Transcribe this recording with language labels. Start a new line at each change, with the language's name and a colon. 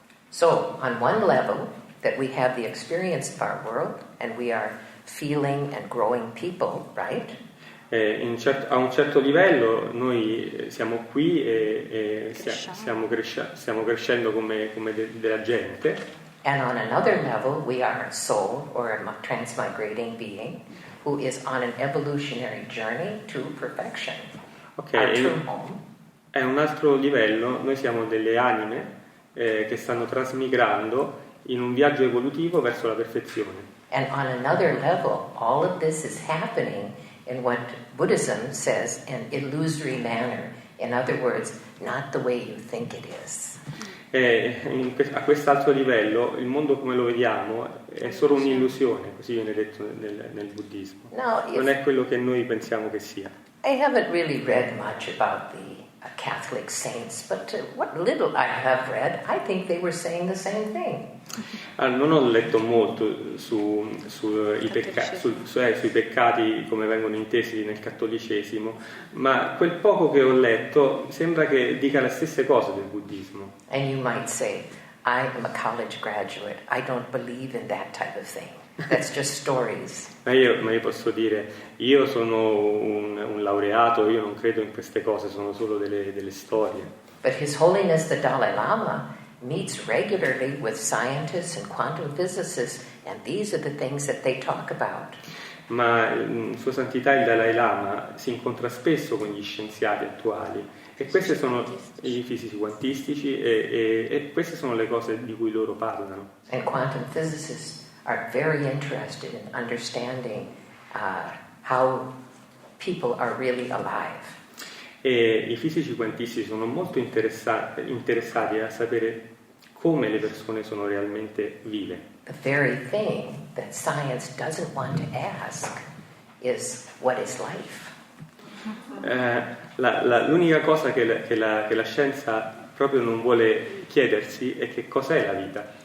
English: So, on one level, that we have the experience of our world and we are feeling and growing people, right?
Italian: A un certo livello noi siamo qui e stiamo crescendo come della gente.
English: And on another level, we are a soul or a transmigrating being who is on an evolutionary journey to perfection. Our true home.
Italian: A un altro livello noi siamo delle anime che stanno trasmigrando in un viaggio evolutivo verso la perfezione.
English: And on another level, all of this is happening in what Buddhism says an illusory manner. In other words, not the way you think it is.
Italian: A quest'altro livello il mondo come lo vediamo è solo un'illusione, così viene detto nel buddismo. Non è quello che noi pensiamo che sia.
English: I haven't really read much about the Catholic saints, but what little I have read, I think they were saying the same thing.
Italian: Non ho letto molto sui peccati come vengono intesi nel cattolicesimo, ma quel poco che ho letto sembra che dica le stesse cose del buddismo.
English: And you might say, I am a college graduate. I don't believe in that type of thing. That's just stories.
Italian: Ma io posso dire, io sono un laureato, io non credo in queste cose, sono solo delle storie.
English: But His Holiness the Dalai Lama meets regularly with scientists and quantum physicists, and these are the things that they talk about.
Italian: Ma Sua Santità il Dalai Lama si incontra spesso con gli scienziati attuali e questi sono i fisici quantistici e queste sono le cose di cui loro parlano.
English: And quantum physicists are very interested in understanding how people are really alive.
Italian: E i fisici quantistici sono molto interessati a sapere come le persone sono realmente vive.
English: The very thing that science doesn't want to ask is what is life.
Italian: L'unica cosa che la scienza proprio non vuole chiedersi è che cos'è la vita.